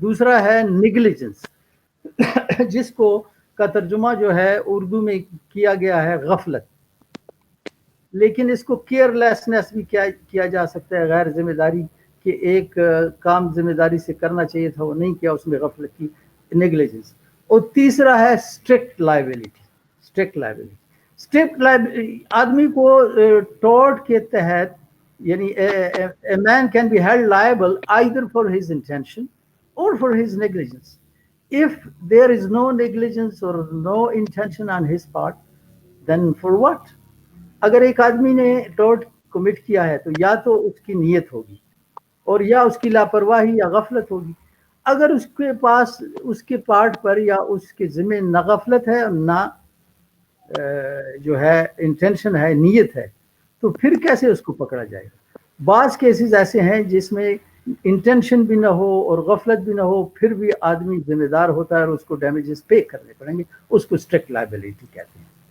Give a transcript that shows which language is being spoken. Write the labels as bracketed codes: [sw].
[ur] دوسرا ہے نیگلیجنس, جس کو کا ترجمہ جو ہے اردو میں کیا گیا ہے غفلت, لیکن اس کو کیئر لیسنس بھی کیا جا سکتا ہے, غیر ذمہ داری, کہ ایک کام ذمہ داری سے کرنا چاہیے تھا وہ نہیں کیا, اس میں غفلت کی, نیگلیجنس. اور تیسرا ہے اسٹرکٹ لائبلٹی. اسٹرکٹ لائبلٹی آدمی کو ٹارٹ کے تحت, یعنی [en] a man can be held liable either for his intention or for his negligence. If there is no negligence or no intention on his part, then for what? [ur] اگر ایک آدمی نے tarot commit کیا ہے تو یا تو اس کی نیت ہوگی اور یا اس کی لاپرواہی یا غفلت ہوگی. اگر اس کے پاس اس کے پارٹ پر یا اس کے ذمہ نہ غفلت ہے نہ جو ہے انٹینشن ہے, نیت ہے, تو پھر کیسے اس کو پکڑا جائے گا؟ بعض کیسز ایسے ہیں جس میں انٹینشن بھی نہ ہو اور غفلت بھی نہ ہو, پھر بھی آدمی ذمہ دار ہوتا ہے اور اس کو ڈیمیجز پے کرنے پڑیں گے, اس کو اسٹرکٹ لائبلٹی کہتے ہیں.